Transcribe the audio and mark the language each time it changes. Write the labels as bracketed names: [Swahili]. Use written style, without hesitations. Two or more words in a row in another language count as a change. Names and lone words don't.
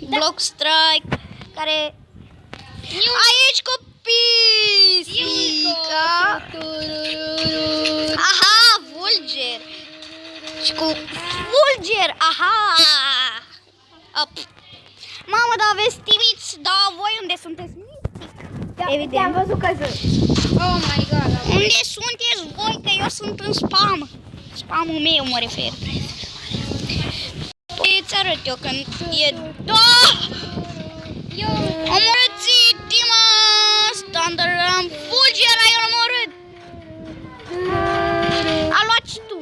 [Romanian] Block Strike, care... Aici cu pisica. Aha, Fulger. Și cu Fulger, aha. Up. Mamă, dar aveți timiți, dar voi unde sunteți? Evident. Te-am văzut căzând. [English] Oh my god. [Romanian] Unde sunteți voi? Că eu sunt în spam. Spamul meu mă refer. Păi îți arăt eu când e... Da! Omorâți Dimas! Thunderram! Fulger, ai omorât! A luat și tu.